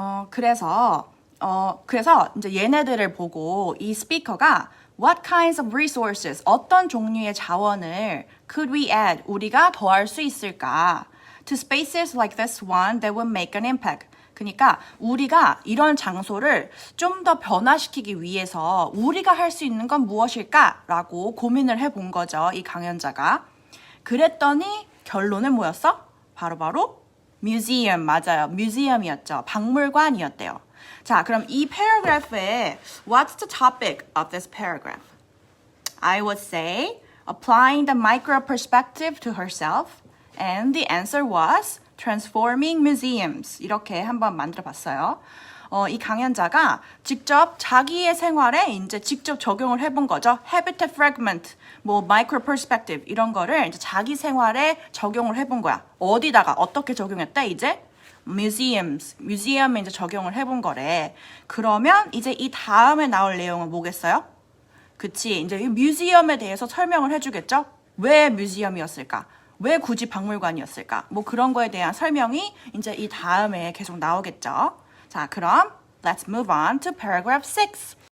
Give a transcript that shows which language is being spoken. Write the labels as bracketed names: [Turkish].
[Korean] 그래서 이제 얘네들을 보고 이 스피커가 [English] What kinds of resources, [Korean] 어떤 종류의 자원을 [English] could we add, [Korean] 우리가 더할 수 있을까? [English] To spaces like this one that would make an impact. [Korean] 그러니까 우리가 이런 장소를 좀 더 변화시키기 위해서 우리가 할 수 있는 건 무엇일까라고 고민을 해본 거죠. 이 강연자가. 그랬더니 결론은 뭐였어? 바로 museum, 맞아요. museum이었죠. 박물관이었대요. 자, 그럼 이 paragraph에 [English] what's the topic of this paragraph? I would say applying the micro perspective to herself, and the answer was transforming museums. [Korean] 이렇게 한번 만들어 봤어요. 이 강연자가 직접 자기의 생활에 이제 직접 적용을 해본 거죠. habitat fragment, 뭐 micro perspective 이런 거를 이제 자기 생활에 적용을 해본 거야. 어디다가 어떻게 적용했대? 이제 museum에 이제 적용을 해본 거래. 그러면 이제 이 다음에 나올 내용은 뭐겠어요? 그치, 이제 이 뮤지엄에 대해서 설명을 해주겠죠? 왜 뮤지엄이었을까? 왜 굳이 박물관이었을까? 뭐 그런 거에 대한 설명이 이제 이 다음에 계속 나오겠죠. 자, 그럼 [English] let's move on to paragraph 6.